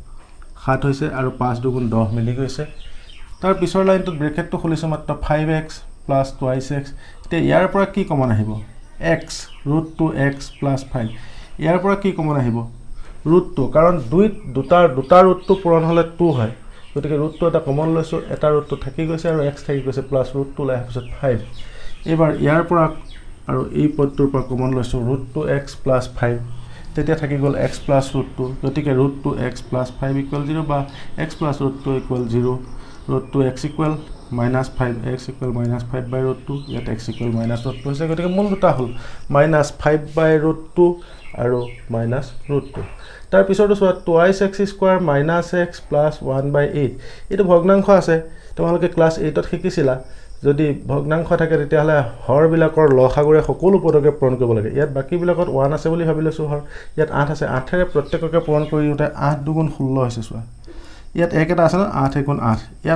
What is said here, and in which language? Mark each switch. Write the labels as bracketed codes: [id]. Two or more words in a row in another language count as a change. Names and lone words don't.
[as] 7 হৈছে আৰু 5 দুগুণ 10 মিলি গৈছে তাৰ পিছৰ লাইনটোত ব্ৰেকেটটো খুলিছো মাত্ৰ [en] 5x plus twice x [as] তে ইয়াৰ পৰা কি কমন আহিব [en] x root 2x plus 5 [as] ইয়াৰ পৰা কি কমন আহিব root 2 কাৰণ দুটা root 2 পূৰণ হলে 2 হয় গতিকে root 2 এটা কমন লৈছো এটা root 2 থাকি গৈছে আৰু x থাকি গৈছে [en] plus root 2 [as] লাই পিছত 5 এবাৰ ইয়াৰ পৰা আৰু এই পদটোৰ পৰা কমন লৈছো [en] root 2x plus 5 [as] তেতিয়া থাকি গল [en] x plus root 2 [as] গতিকে [en] root 2x plus 5 equal 0 [as] বা [en] x plus root 2 equal 0 root 2x equal minus 5 x equal minus 5 by root 2 [as] ইয়াত [en] x equal minus root 2 [as] হৈছে গতিকে মূল দুটা হল [en] minus 5 by [as] root 2 আৰু [en] minus root 2 [as] তাৰ পিছৰটো চোৱা [en] twice x square minus x plus 1 by 8 [as] এটো ভগ্নাংশ আছে তোমালোকে ক্লাস 8 ত শিকিছিলা যদি ভগ্নাংশ থাকে তেতিয়াহলে হৰ বিলাকৰ লসাগুৰে সকলো পদকে পূৰণ কৰিব লাগে ইয়াত বাকি বিলাকত 1 আছে বুলি ভাবি লৈছো হৰ ইয়াত 8 আছে 8 ৰে প্ৰত্যেককে পূৰণ কৰি উঠে 8 দুগুণ 16 হৈছে চোৱা ইয়াত এক এটা আছে না 8 গুণ 8 ইয়াত